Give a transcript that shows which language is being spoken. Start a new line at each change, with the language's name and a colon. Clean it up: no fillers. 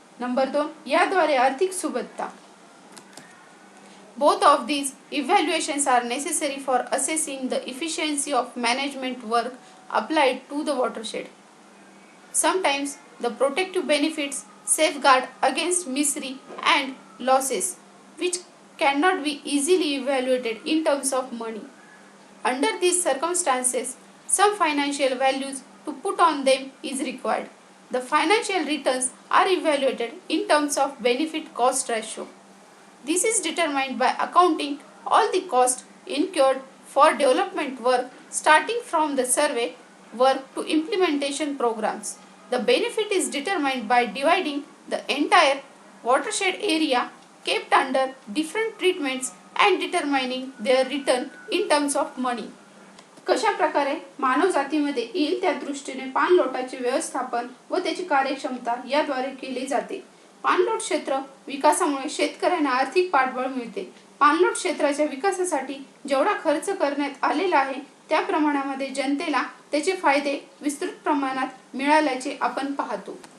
Marathi: Number 2, याद्वारे आर्थिक सुबत्ता.
English: Both of these evaluations are necessary for assessing the efficiency of management work applied to the watershed. Sometimes the protective benefits safeguard against misery and losses which cannot be easily evaluated in terms of money. Under these circumstances, some financial values to put on them is required. The financial returns are evaluated in terms of benefit-cost ratio. This is determined by accounting all the costs incurred for development work starting from the survey work to implementation programs. The benefit is determined by dividing the entire watershed area kept under different treatments and determining their return in terms of money.
Marathi: कशा प्रकारे मानव जातीमध्ये येईल त्या दृष्टीने पाणलोटाचे व्यवस्थापन व त्याची कार्यक्षमता याद्वारे केले जाते. पाणलोट क्षेत्र विकासामुळे शेतकऱ्यांना आर्थिक पाठबळ मिळते. पाणलोट क्षेत्राच्या विकासासाठी जेवढा खर्च करण्यात आलेला आहे त्या प्रमाणामध्ये जनतेला त्याचे फायदे विस्तृत प्रमाणात मिळाल्याचे आपण पाहतो.